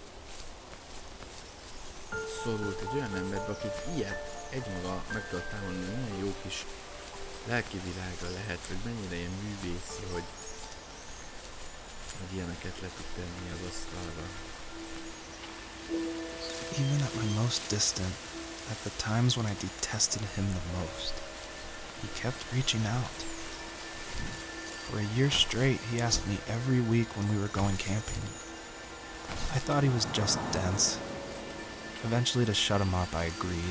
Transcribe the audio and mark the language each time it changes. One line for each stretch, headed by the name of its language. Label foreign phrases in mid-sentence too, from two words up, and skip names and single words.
Hungarian: szorult egy olyan emberbe, akit ilyet egymaga meg tudott támadni, milyen jó kis lelki világa lehet, hogy mennyire ilyen művészi, hogy ilyeneket le tud tenni az asztalra.
English: Even at my most distant, at the times when I detested him the most, he kept reaching out. For a year straight, he asked me every week when we were going camping. I thought he was just dense. Eventually, to shut him up, I agreed.